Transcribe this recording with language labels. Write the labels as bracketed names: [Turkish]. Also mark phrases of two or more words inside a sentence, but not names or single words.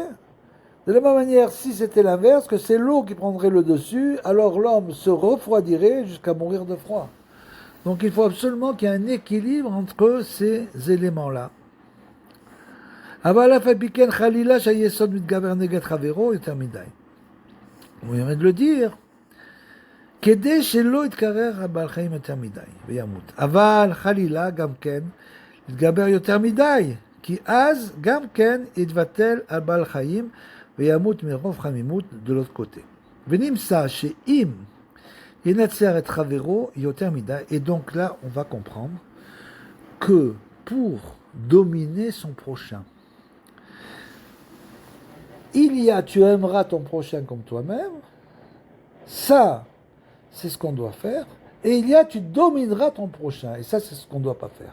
[French] De la même manière, si c'était l'inverse, que c'est l'eau qui prendrait le dessus, alors l'homme se refroidirait jusqu'à mourir de froid. Donc il faut absolument qu'il y ait un équilibre entre ces éléments-là. On vient de le dire. [Hebrew] כדי שלא יתקרר הבעל חיים יותר מדי וימות. אבל חלילה גם כן יתגבר יותר מדי, כי אז גם כן יתבטל על בעל חיים וימות מרוב חמימות [French] de l'autre côté. [Hebrew] ונמצא שאם ינצר את חברו יותר מדי, [French] et donc là on va comprendre que pour dominer son prochain, il y a tu aimeras ton prochain comme toi-même, ça c'est ce qu'on doit faire, et il y a tu domineras ton prochain, et ça c'est ce qu'on ne doit pas faire.